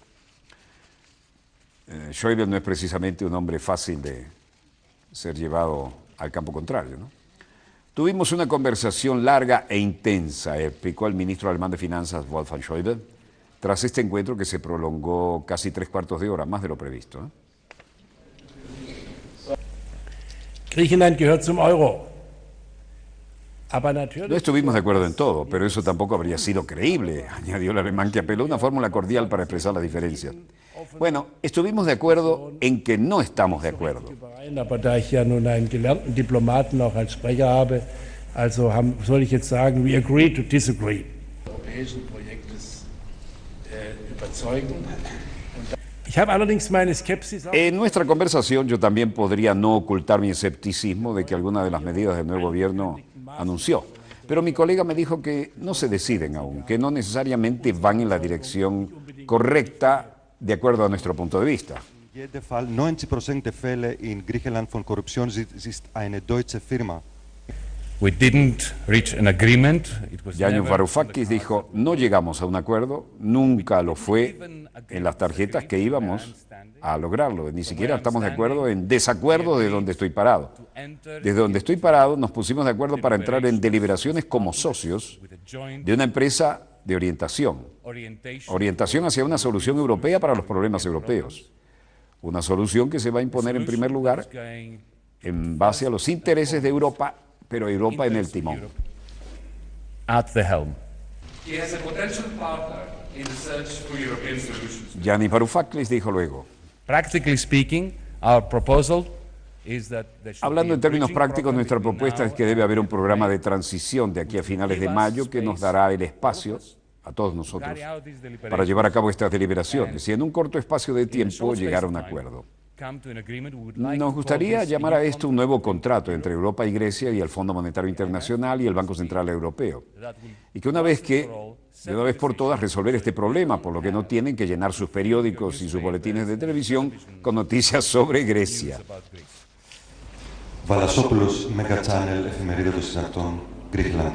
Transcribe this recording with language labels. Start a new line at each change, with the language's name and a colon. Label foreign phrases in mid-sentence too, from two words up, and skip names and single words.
Spanish: Schäuble no es precisamente un hombre fácil de ser llevado al campo contrario, ¿no? Tuvimos una conversación larga e intensa, explicó el ministro alemán de Finanzas, Wolfgang Schäuble, tras este encuentro que se prolongó casi 3/4 de hora, más de lo previsto, ¿eh?
German: Griechenland gehört zum Euro.
Spanish: No estuvimos de acuerdo en todo, pero eso tampoco habría sido creíble, añadió el alemán, que apeló a una fórmula cordial para expresar las diferencias. Bueno, estuvimos de acuerdo en que no estamos de acuerdo.
German: Aber da ich ja nun einen gelernten Diplomaten auch als Sprecher habe, also soll ich jetzt sagen,
English: we agree to disagree.
German: Europäischen Projektes überzeugen. Ich habe allerdings meine Skepsis.
Spanish: En nuestra conversación yo también podría no ocultar mi escepticismo de que algunas de las medidas del nuevo gobierno anunció, pero mi colega me dijo que no se deciden aún, que no necesariamente van en la dirección correcta de acuerdo a nuestro punto de vista.
German: In jedem Fall 90% der Fälle in Griechenland von Korruption ist eine deutsche Firma.
English: We didn't reach an agreement.
Spanish: Yanis Varoufakis dijo, no llegamos a un acuerdo, nunca lo fue en las tarjetas que íbamos a lograrlo, ni siquiera estamos de acuerdo en desacuerdo de donde estoy parado. Desde donde estoy parado nos pusimos de acuerdo para entrar en deliberaciones como socios de una empresa de orientación hacia una solución europea para los problemas europeos. Una solución que se va a imponer en primer lugar en base a los intereses de Europa, pero Europa en el timón.
English: At the helm.
Spanish: Yanis Varoufakis dijo luego,
English: Practically speaking, our proposal is that there should
Spanish: hablando
English: be
Spanish: en términos
English: bridging
Spanish: prácticos,
English: program
Spanish: nuestra
English: between
Spanish: propuesta
English: now
Spanish: es que debe haber un
English: and
Spanish: programa de transición de aquí a finales de mayo que nos dará el espacio a todos nosotros para llevar a cabo estas deliberaciones y en un corto espacio de tiempo llegar a un acuerdo.
English: come to an agreement. We would like
Spanish: Nos
English: to
Spanish: gustaría
English: call this
Spanish: llamar a EU esto un nuevo contrato entre Europa y Grecia y el Fondo Monetario Internacional y el Banco Central Europeo. Y que de una vez por todas resolver este problema, por lo que no tienen que llenar sus periódicos y sus boletines de televisión con noticias sobre Grecia. Valasopoulos, Mega Channel, εφημερίδα των Συντακτών, Griechenland.